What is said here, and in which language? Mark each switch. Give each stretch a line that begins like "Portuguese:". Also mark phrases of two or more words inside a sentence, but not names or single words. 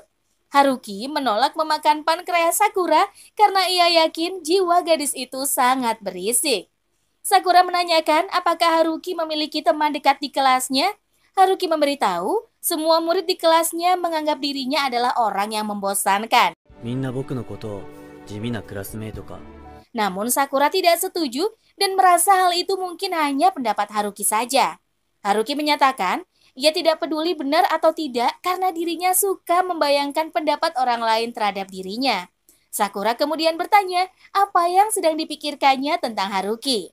Indonesian: Haruki menolak memakan pankreas Sakura karena ia yakin jiwa gadis itu sangat berisik. Sakura menanyakan apakah Haruki memiliki teman dekat di kelasnya. Haruki memberitahu, semua murid di kelasnya menganggap dirinya adalah orang yang membosankan.
Japanese: みんな僕のことを地味なクラスメイトか
Indonesian: Namun Sakura tidak setuju dan merasa hal itu mungkin hanya pendapat Haruki saja. Haruki menyatakan, ia tidak peduli benar atau tidak karena dirinya suka membayangkan pendapat orang lain terhadap dirinya. Sakura kemudian bertanya apa yang sedang dipikirkannya tentang Haruki.